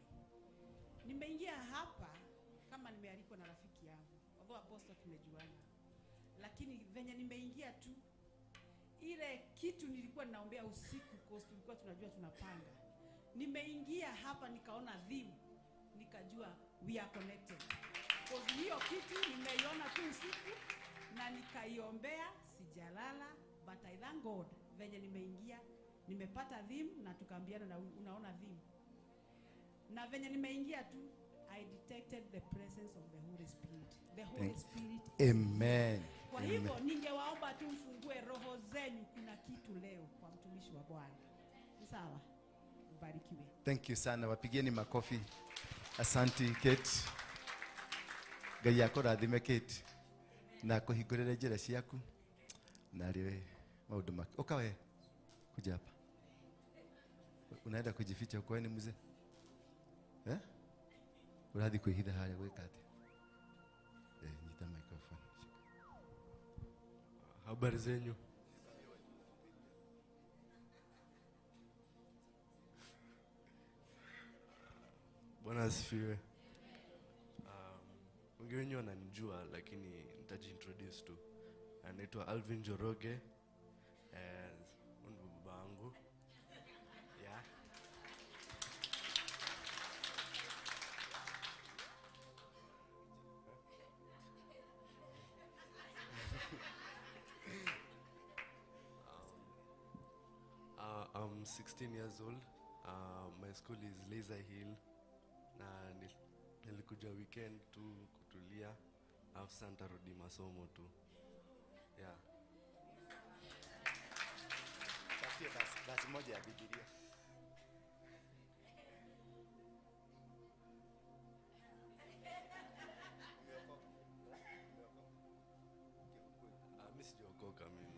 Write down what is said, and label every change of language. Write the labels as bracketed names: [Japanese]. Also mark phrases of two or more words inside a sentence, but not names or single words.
[Swahili] Nimeingia hapa kama nimealikwa na rafiki yangu, [English] although apostle [Swahili] tumejuana, lakini venye nimeingia tu ile kitu nilikuwa ninaombea usiku kwa tulikuwa tunajua tunapanga. Nimeingia hapa nikaona theme, nikajua [English] we are connected. [Swahili] Kwa hiyo kitu nimeiona tu usiku na nikaiombea, sijalala, [English] but I thank God [Swahili] venye nimeingia nimepata theme na tukaambiana na unaona theme. Na venye nimeingia tu [English] I detected the presence of the Holy Spirit. The Holy Spirit. Amen. [Swahili] Kwa hivyo ningewaomba tu mfungue roho zenu, kuna kitu leo kwa mtumishi wa Bwana. Sawa? Mbarikiwe. [English] Thank you [Swahili] sana. Wapigieni makofi. Asante Kate. [Kikuyu] Ngai akorathime Kate. Na kuhingurira njira ciaku. Na riwe maundu make. [Swahili] Ukawe kuja hapa. Unaenda kujificha kwa nini mzee? [Kikuyu] Urathi kuhitha haria gwika atia? Nyita microphone. [Swahili] Habari zenyu? Bwana asifiwe. Wengi wenyu wananijua lakini nitajiintroduce tu. Anaitwa Alvin Joroge. Huyu baba yangu. [English] Yeah. I'm 16 years old. My school is Laser Hill. [Swahili] Na nilikuja weekend tu kutulia. Sasa nitarudi masomo tu. [English] Yeah. [Swahili] Basi moja ya Biblia. Mimi sijaokoka mimi.